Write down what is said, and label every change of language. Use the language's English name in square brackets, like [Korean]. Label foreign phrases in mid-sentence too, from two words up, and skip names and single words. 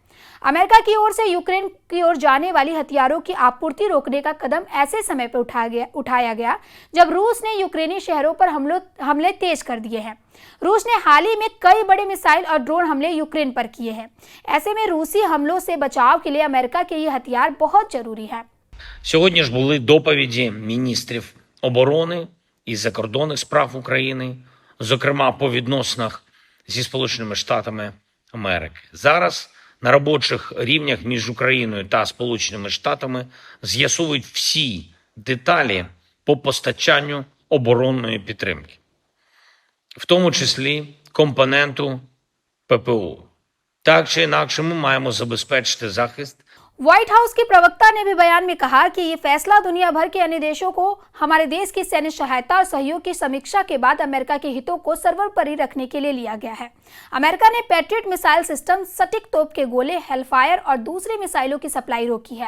[Hindi] अमेरिका की ओर से यूक्रेन की ओर जाने वाली हथियारों की आपूर्ति रोकने का कदम ऐसे समय पर उठाया गया जब रूस ने यूक्रेनी शहरों पर हमले तेज कर दिए हैं। रूस ने हाल ही में कई बड़े मिसाइल और ड्रोन हमले यूक्रेन पर किए हैं। ऐसे में रूसी हमलों से बचाव के लिए अमेरिका के ये हथियार बहुत जरूरी है। [Ukrainian] Сьогодні ж були доповіді міністрів оборони і закордонних справ України, зокрема по відносинах зі Сполученими Штатами Америки. Зараз на робочих рівнях між Україною та Сполученими Штатами з'ясовують всі деталі по постачанню оборонної підтримки, в тому числі компоненту ППО. Так чи інакше ми маємо забезпечити захист. [Hindi] व्हाइट हाउस की प्रवक्ता ने भी बयान में कहा कि ये फैसला दुनिया भर के अन्य देशों को हमारे देश की सैन्य सहायता और सहयोग की समीक्षा के बाद अमेरिका के हितों को सर्वोपरि रखने के लिए लिया गया है। अमेरिका ने पैट्रियट मिसाइल सिस्टम, सटीक तोप के गोले, हेलफायर और दूसरी मिसाइलों की सप्लाई रोकी है।